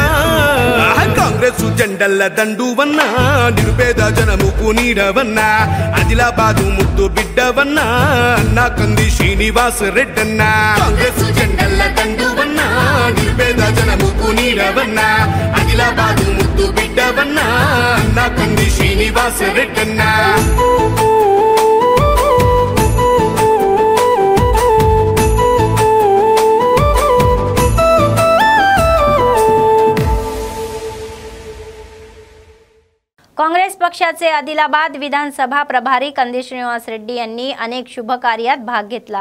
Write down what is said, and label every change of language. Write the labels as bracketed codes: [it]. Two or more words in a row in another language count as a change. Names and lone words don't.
[te] కాంగ్రెస్ జెండల్ల దండువన్నా నిరుపేద జనముకు నీడవన్నా ఆదిలాబాదు ముద్దు బిడ్డవన్నా అన్నా కంది శ్రీనివాస రెడ్డన్నా। కాంగ్రెస్ జెండల్ల దండువన్నా నిరుపేద జనముకు నీడవన్నా ఆదిలాబాదు ముద్దు బిడ్డవన్నా అన్నా కంది శ్రీనివాస రెడ్డన్నా। [mr] काँग्रेस पक्षाचे आदिलाबाद विधानसभा प्रभारी कंदी श्रीनिवास रेड्डी यांनी अनेक शुभ कार्यात भाग घेतला।